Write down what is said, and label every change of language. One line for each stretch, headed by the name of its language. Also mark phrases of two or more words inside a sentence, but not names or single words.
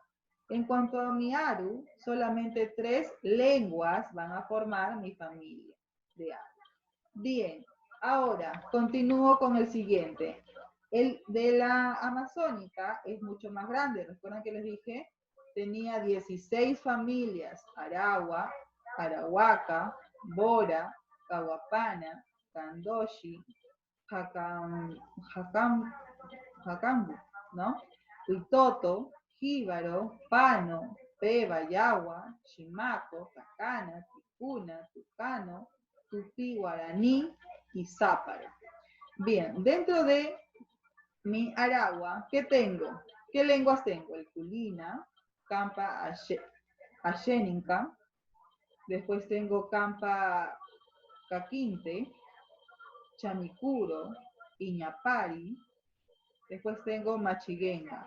Spanish: En cuanto a mi aru, solamente 3 lenguas van a formar mi familia de aru. Bien, ahora continúo con el siguiente. El de la amazónica es mucho más grande. Recuerdan que les dije, tenía 16 familias: Aragua, Arahuaca, Bora, Cahuapana, Candoshi, Jacambu, ¿no? Huitoto, Jíbaro, Pano, Peba, Yagua, Chimaco, Tacana, Ticuna, Tucano, Tupí, Guaraní y Záparo. Bien, dentro de mi Aragua, ¿qué tengo? ¿Qué lenguas tengo? El Culina, Campa Asheninka, después tengo Campa Caquinte, Chamicuro, Iñapari, después tengo Machiguenga.